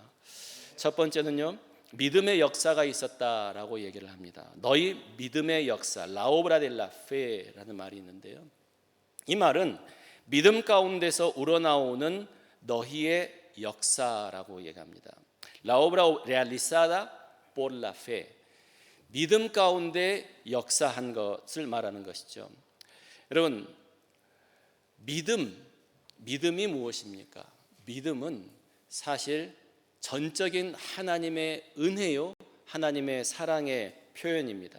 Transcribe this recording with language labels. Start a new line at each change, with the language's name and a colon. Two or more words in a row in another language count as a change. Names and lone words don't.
Korean: 첫 번째는요, 믿음의 역사가 있었다라고 얘기를 합니다. 너희 믿음의 역사,
Spanish: la obra de la fe
Korean: 라는 말이 있는데요, 이 말은 믿음 가운데서 우러나오는 너희의 역사라고 얘기합니다.
Spanish: La obra realizada por la fe,
Korean: 믿음 가운데 역사한 것을 말하는 것이죠. 여러분, 믿음이 무엇입니까? 믿음은 사실 전적인 하나님의 은혜요, 하나님의 사랑의 표현입니다.